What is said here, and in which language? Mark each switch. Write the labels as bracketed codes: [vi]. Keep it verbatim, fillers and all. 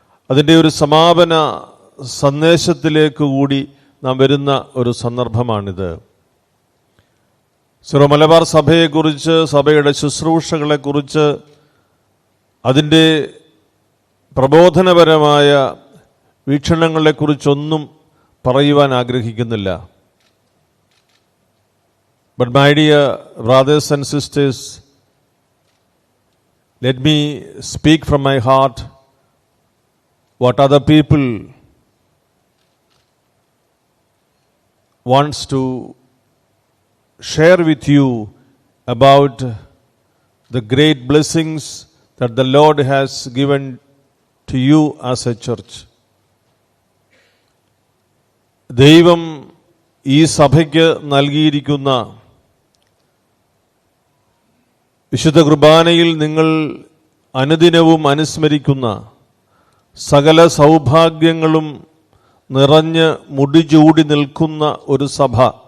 [ml] അതിൻ്റെ ഒരു സമാപന സന്ദേശത്തിലേക്ക് കൂടി നാം വരുന്ന ഒരു സന്ദർഭമാണിത്. സിറോ മലബാർ സഭയെക്കുറിച്ച്, സഭയുടെ ശുശ്രൂഷകളെക്കുറിച്ച്, അതിൻ്റെ പ്രബോധനപരമായ വീക്ഷണങ്ങളെക്കുറിച്ചൊന്നും പറയുവാൻ ആഗ്രഹിക്കുന്നില്ല. [en] But my dear brothers and sisters, let me speak from my heart what other people wants to share with you about the great blessings that the Lord has given to you as a church. [ml] ദൈവം ഈ സഭയ്ക്ക് നൽകിയിരിക്കുന്ന വിശുദ്ധ കുർബാനയിൽ നിങ്ങൾ അനുദിനവും അനുസ്മരിക്കുന്ന സകല സൗഭാഗ്യങ്ങളും നിറഞ്ഞ് മുടിചൂടി നിൽക്കുന്ന ഒരു സഭ.